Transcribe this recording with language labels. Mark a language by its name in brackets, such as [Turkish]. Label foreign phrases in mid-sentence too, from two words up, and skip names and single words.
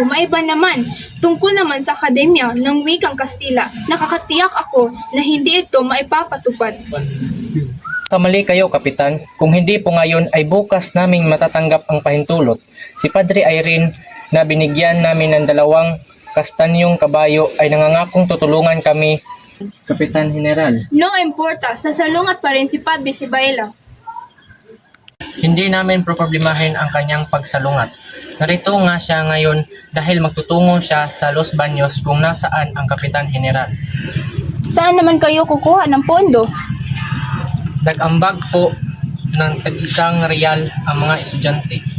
[Filipino] Maiba naman, tungkol naman sa akademya ng wikang Kastila, nakakatiyak ako na hindi ito maipapatupad. Kamali kayo, Kapitan. Kung hindi po ngayon ay bukas naming matatanggap ang pahintulot. Si Padre Irene na binigyan namin ng 2 kastanyong kabayo ay nangangakong tutulungan kami, Kapitan General. [Spanish] No importa, [Filipino] sasalungat pa rin si Padre Sibayla. Hindi namin problemahin ang kanyang pagsalungat. Narito nga siya ngayon dahil magtutungo siya sa Los Baños kung nasaan ang Kapitan General. Saan naman kayo kukuha ng pondo? Nag-ambag po ng tag-isang real ang mga estudyante.